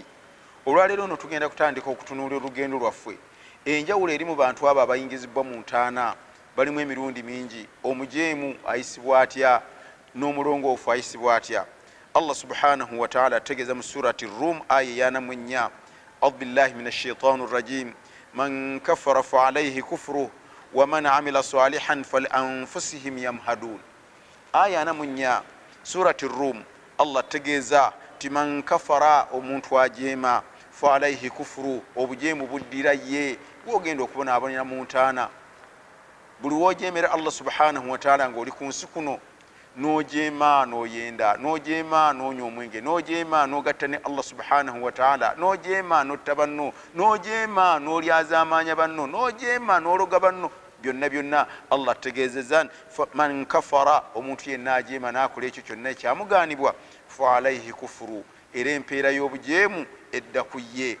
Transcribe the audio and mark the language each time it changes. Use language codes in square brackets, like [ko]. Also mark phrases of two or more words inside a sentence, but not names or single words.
[lg] Olwaleero no tugenda kutandika okutunuulira olugendo lwaffe. Enjawulo eri mu bantu abo abayingizibwa mu ntaana balimu emirundi mingi. Omujeemu ayisibwa atya n'omulongoofu ayisibwa atya? [ar] الله سبحانه وتعالى [lg] ategeeza mu surati Rum aya 4, [ar] أعوذ بالله من الشيطان الرجيم، من كفر فعليه كفره ومن عمل صالحا فلأنفسهم يمهدون. [lg] Aya 4 surati Rum, Allah ategeeza ti [ar] من كفر, [lg] omuntu ajeema, [ar] فعليه كفره, [lg] obujeemu buddira ye. Gwogenda okubonaabonera mu ntaana, buli wojeemera Allah [ar] سبحانه وتعالى [lg] ng'oli ku nsi kuno, n'ojeema n'oyenda, n'ojeema n'onywa omwenge, n'ojeema n'ogatta ne Allah [ar] سبحانه وتعالى, [lg] n'ojeema n'otta banno, n'ojeema n'olyazaamaanya banno, n'ojeema n'ologa banno, byonna byonna Allah ategeezezza [ar] من كفر, [lg] omuntu yenna ajeema n'akola ekyo kyonna ekyamugaanibwa, [ar] فعليه كفره, [lg] era empeera y'obujeemu edda ku ye.